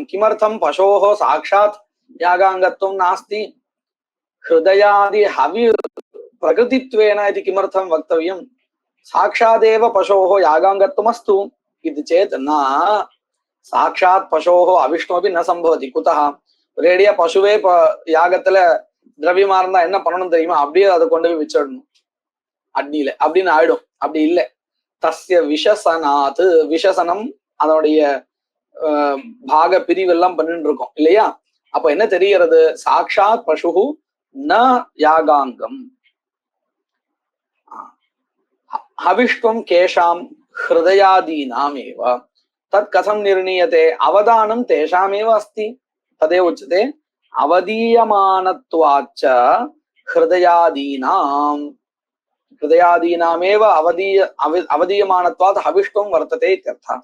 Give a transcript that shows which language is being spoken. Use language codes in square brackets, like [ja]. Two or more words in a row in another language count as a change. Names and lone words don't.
[sa] किमर्थं पशोः साक्षात् यागाङ्गत्वं नास्ति? हृदयादि हवि प्रकृतित्वेन इति किमर्थं वक्तव्यं? साक्षादेव पशोः यागाङ्गत्वमस्तु इति चेत् न साक्षात् पशोः अविष्णुमपि न संभवति। [ta] कुतः? ரெடியா பசுவே யாகத்துல திரவியமா இருந்தா என்ன பண்ணணும் தெரியுமா? அப்படியே அதை கொண்டு போய் வச்சிடணும் அக்னியில அப்படின்னு ஆயிடும். அப்படி இல்லை, [sa] तस्य विशसनात्, [ta] விஷசனம் அதனுடைய பாக பிரிவெல்லாம் பண்ணிட்டு இருக்கோம் இல்லையா? அப்ப என்ன தெரிகிறது? [sa] साक्षात् पशु न यागाङ्गम्. हविष्त्वं केषां हृदयादीनामेव तत् कथं निर्णीयते? अवदानं तेषामेव अस्ति। तदेव उच्यते अवदीयमानत्वाच्च हृदयादीनामेव अवदीयमानत्वात् हविष्त्वं वर्तते इत्यर्थः।